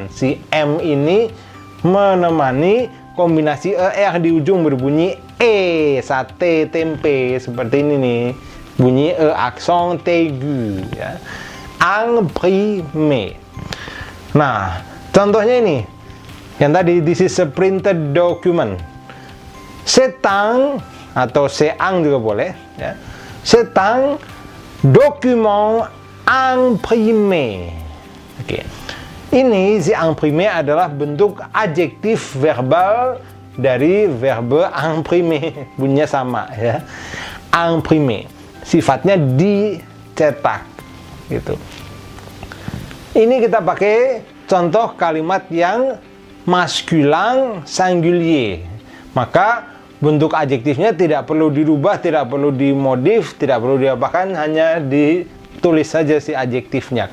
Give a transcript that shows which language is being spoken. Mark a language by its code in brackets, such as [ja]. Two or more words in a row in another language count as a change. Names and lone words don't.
[id] Si m ini menemani kombinasi er di ujung berbunyi sate tempe, seperti ini nih, bunyi [fr] accent aigu [id] ya. Imprimer. Nah, contohnya ini yang tadi, [en] this is a printed document. [fr] C'est un, [id] atau [fr] c'est un [id] juga boleh ya. [fr] C'est un document imprimé. [id] Oke. Ini si imprimé adalah bentuk adjektif verbal dari verbe imprimer. Bunyinya sama ya. Imprimé. Sifatnya dicetak gitu. Ini kita pakai contoh kalimat yang maskulin singulier. Maka bentuk adjektifnya tidak perlu dirubah, tidak perlu dimodif, tidak perlu diapakan, hanya ditulis saja si adjektifnya.